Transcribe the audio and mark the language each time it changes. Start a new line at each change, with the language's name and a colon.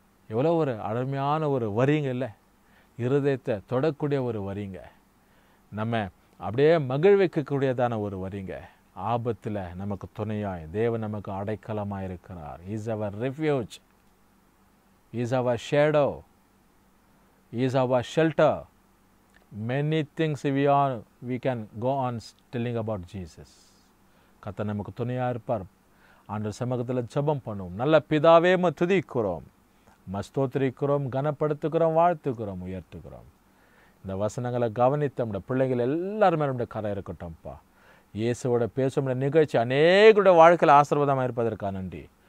Tamil: எவ்வளோ ஒரு அருமையான ஒரு வரிங்க இல்லை? இருதயத்தை தொடக்கூடிய ஒரு வரிங்க, நம்ம அப்படியே மகிழ்விக்கக்கூடியதான ஒரு வரிங்க. ஆபத்தில் நமக்கு துணையாய் தேவன் நமக்கு அடைக்கலமாக இருக்கிறார்.
English: Is our refuge, is our shadow, is our shelter. Many things we can go on telling about Jesus.
Tamil: கர்த்தர் நமக்கு துணையாக இருப்பார். ஆண்டவர் சமூகத்தில் ஜெபம் பண்ணுவோம். நல்ல பிதாவே துதிக்கிறோம், ஸ்தோத்திரிக்கிறோம், கனப்படுத்துகிறோம், வாழ்த்துக்கிறோம், உயர்த்துகிறோம். இந்த வசனங்களை கவனித்த நம்முடைய பிள்ளைகள் எல்லாருமே நம்முடைய கரை இருக்கட்டும்ப்பா. இயேசுவோட பேசும் நிகழ்ச்சி அநேகருடைய வாழ்க்கையில் ஆசீர்வாதமாக இருப்பதற்காக நன்றி.